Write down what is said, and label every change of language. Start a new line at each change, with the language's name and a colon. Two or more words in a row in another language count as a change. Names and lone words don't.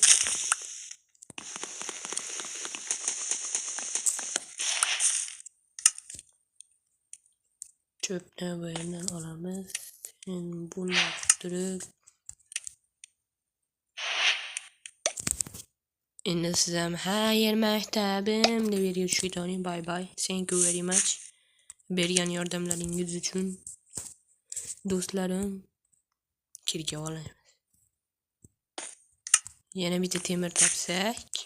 Uzbek: Çöpni bu yerdan olamiz. Buni turib. Endi siz ham xayr maktabim deb yerga tushib ketavering.
English: Bye bye. Thank you very much.
Uzbek: Bergan yordamlaringiz uchun do'stlarim. Kirga olamiz. Yana bitta temir topsak.